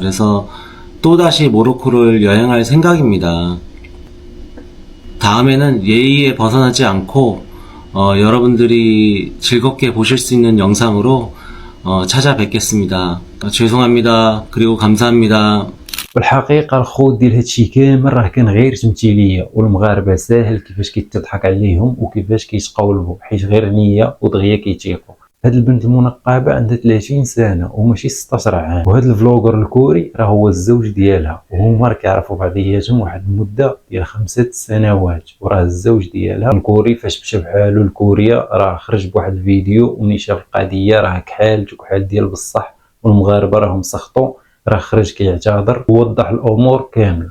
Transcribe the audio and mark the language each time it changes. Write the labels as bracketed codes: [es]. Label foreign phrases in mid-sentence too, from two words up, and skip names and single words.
[ko] 그래서 또다시 모로코를 여행할 생각입니다. 다음에는 예의에 벗어나지 않고 여러분들이 즐겁게 보실 수 있는 영상으로 찾아뵙겠습니다. 죄송합니다. 그리고 감사합니다. [ar] والحقيقه الخوض ديال هادشي كامل راه كان غير تمثيليه، والمغاربه ساهل كيفاش كيتضحك عليهم وكيفاش كيتقولبوا، حيت غير نيه ودغيا كيتيقوا. هاد البنت المنقبه عندها 30 سنه وماشي 16 عام، وهاد الفلوغر الكوري راه هو الزوج ديالها، وهما راه كيعرفوا بعضياتهم واحد المده ديال 5 سنوات، وراه الزوج ديالها الكوري فاش مشى بحالو لكوريا راه خرج بواحد الفيديو ومني شاف القضيه راه كحال ديال بصح، والمغاربه راهم سخطوا، راه خرج كيعتذر ووضح الامور كامله.